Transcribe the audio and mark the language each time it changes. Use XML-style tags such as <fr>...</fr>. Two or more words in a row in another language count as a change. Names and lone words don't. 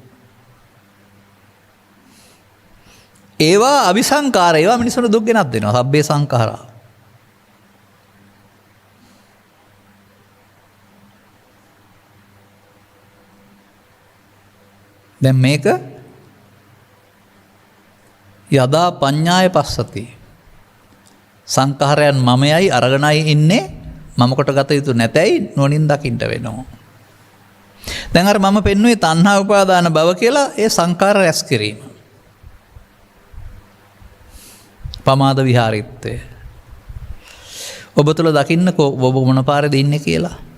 <si>ඒවා අபிසංකාර, ඒවා මිනිසුන්ට දුක් ගෙනත් දෙනවා.</si> <pi>සබ්බේ සංඛාරා.</pi> <si>දැන් මේක</si> <pi>යදා පඤ්ඤාය පස්සති.</pi> <si>සංඛාරයන් මමයයි අරගෙනයි ඉන්නේ, මම කොට ගත යුතු නැතයි නොනින් දකින්න වෙනවා. දැන් අර මම පෙන්වුවේ</si> <pi>තණ්හා උපාදාන භව</pi> <si>කියලා ඒ සංඛාර රැස් කිරීම. පමාද විහාරීත්වය. ඔබ තුල දකින්නකෝ ඔබ මොන පාරේද ඉන්නේ කියලා.</si>